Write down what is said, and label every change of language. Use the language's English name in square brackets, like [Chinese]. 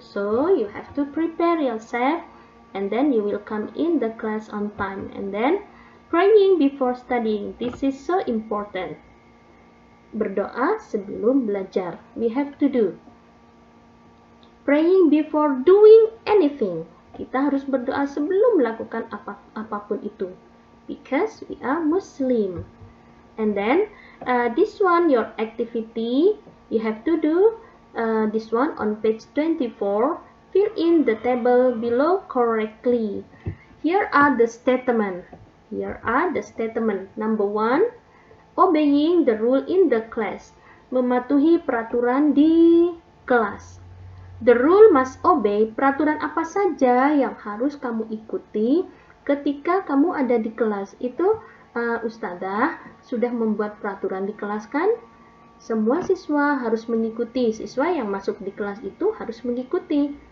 [English] So, you have to prepare yourself and then you will come in the class on time. And then, praying before studying. This is so important. [Indonesian] Berdoa sebelum belajar. [English] We have to do. Praying before doing anything. [Indonesian] Kita harus berdoa sebelum melakukan apapun itu. [English] Because we are Muslim. And then, this one, your activity, you have to do this one on page 24. Fill in the table below correctly. Here are the statement. Here are the statement. Number 1, obeying the rule in the class. [Indonesian] Mematuhi peraturan di kelas. [English] The rule must obey. [Indonesian] Peraturan apa saja yang harus kamu ikuti ketika kamu ada di kelas. Itu Ustazah sudah membuat peraturan di kelas kan? Semua siswa harus mengikuti. Siswa yang masuk di kelas itu harus mengikuti.